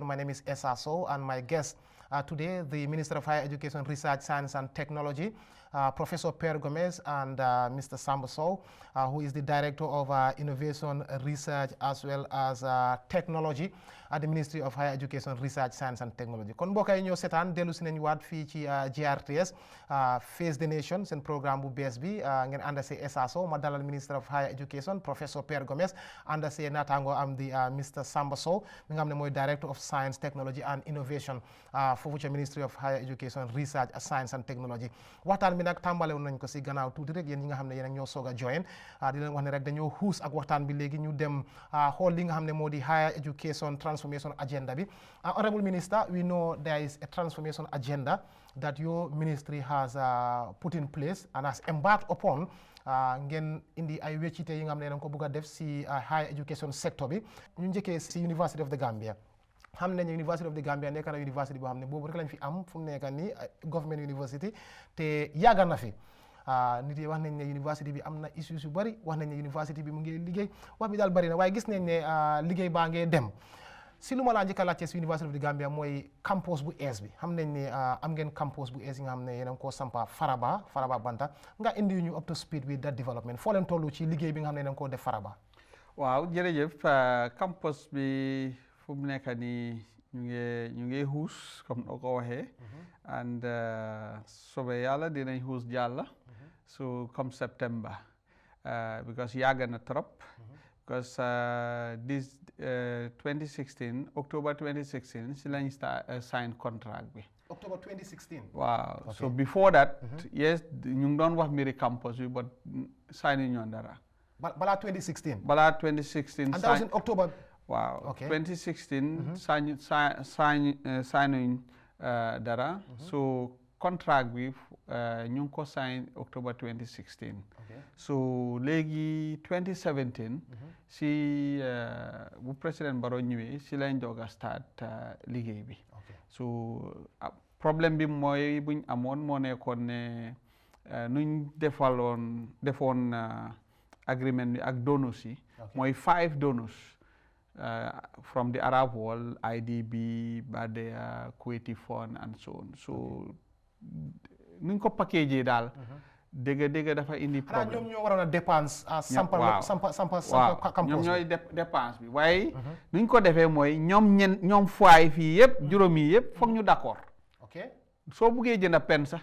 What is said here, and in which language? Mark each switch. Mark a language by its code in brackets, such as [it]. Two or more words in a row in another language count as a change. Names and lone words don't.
[en] My name is Essa Sow, and my guest today, the Minister of Higher Education, Research, Science and Technology, Professor Per Gomez, and Mr. Samba Sow, who is the Director of Innovation, Research, as well as Technology at the Ministry of Higher Education, Research, Science and Technology. [wo] kon mbokk yi ñoo seetaan dellu si nañu waat fii ci GRTS Face the Nation seen programme bu bees bi ngeen ànd see Essa Sow ma dalal [en] Minister of Higher Education [wo] Professor Per Gomez ànd see naataango am di Mr. Samba Sow mi nga xam ne mooy [en] Director of Science, Technology and Innovation [wo] foofu ca Ministry of Higher Education, Research, Science and Technology waxtaan bi nag tàmbale woon nañ ko si gannaaw tuuti rek yéen ñi nga xam ne yéen ñoo soog a join di leen wax ne rek dañoo xuus ak waxtaan bi léegi ñu dem xool li nga xam ne moo di Higher Education Transformation Agenda bi. [en] Honorable Minister, we know there is a transformation agenda that your ministry has put in place and has embarked upon [wo] ngeen indi ay weccite yi nga xam ne dañ ko bëgg a def si [en] higher education sector [wo] bi ñu njëkkee si [en] University of the Gambia. [wo] xam nañu University of the Gambia nekk na university boo xam ne boobu rek lañ fi am fu mu nekk nii government university te yàgg na fi nit yi wax nañ ne university bi am na issues yu bari wax nañ ne university bi mu ngi liggéey wax bi daal bari na waaye gis nañ ne liggéey baa ngee dem si lu ma laa njëkk a laajte si University of the Gambia mooy campus bu ees bi xam nañ ne am ngeen campus bu ees yi nga xam ne yéen a ngi koo sampa Faraba Banta nga indi ñu [en] up to speed with that development [wo] foo leen toll ci liggéey bi nga xam ne yéen a ngi koo def Faraba. waaw jërëjëf campus bi fu mu nekk nii ñu ngi xuus comme noo ko waxee and soobee yàlla dinañ xuus jàll so comme September because yàgg na trop because this 2016 October 2016 si lañ [en] sign contract [wo] bi. October 2016. waaw Okay. [en] so before that yes [wo] ñu ngi doon wax mbiri campus bi but sign ñoon dara. balaa 2016. balaa 2016. [en] and that was in October. [wo] waaw Okay. 2016 signuñ dara so contract bi ñu ngi ko sign October 2016 Okay. so léegi 2017 si bu président Barrow ñëwee si lañ doog a start liggéey bi Okay. so problème bi mooy buñ amoon moo nekkoon ne nuñ defoon agreement bi ak donors yi mooy [en] 5 donors from the Arab world, [wo] IDB, Badea, Kuwaiti Fund, [en] and so on. [wo] So, nuñ ko package daal. dëgg dafa indi problème. ñoom ñoo waroon a dépense. sampa campus. ñoom ñooy dépense bi waaye. nuñ ko defee mooy ñoom foy fii yëpp juróom yi yëpp foog ñu d'accord. ok soo buggee jënd pen sax.